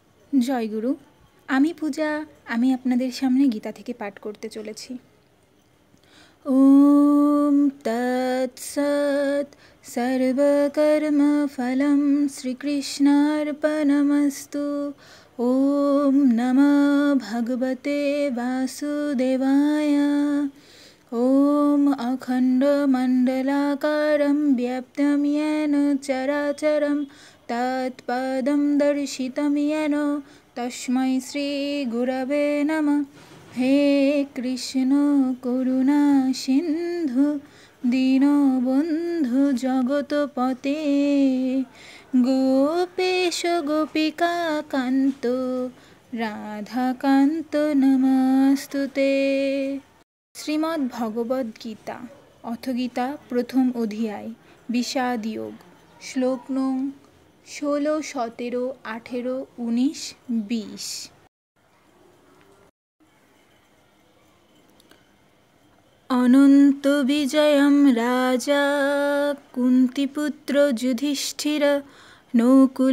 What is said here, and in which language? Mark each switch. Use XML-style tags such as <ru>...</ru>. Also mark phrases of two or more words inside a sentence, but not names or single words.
<bn>জয় গুরু। আমি পূজা। আমি আপনাদের সামনে গীতা থেকে পাঠ করতে চলেছি।</bn> <sa>ওম তৎসৎ। সর্বকর্মফলং শ্রীকৃষ্ণার্পণমস্তু। ওম নমঃ ভগবতে বাসুদেবায়। ওম অখণ্ডমণ্ডলাকারं व्याप्तं येन चराचरं तत्पदं दर्शितं येन तस्मै श्रीगुरवे नमः। हे कृष्ण करुणा सिन्धु दीनबन्धु जगत्पते गोपेश गोपिका कान्त राधाकान्त नमस्तुते।</sa> <bn>শ্রীমদ্ ভগবদ্ গীতা অথ গীতা প্রথম অধ্যায় বিষাদ যোগ। শ্লোক নং 16, 17, 18, 19, 20।</bn> <sa>অনন্ত বিজয়ম রাজা কুন্তিপুত্র যুধিষ্ঠির নকুল</sa>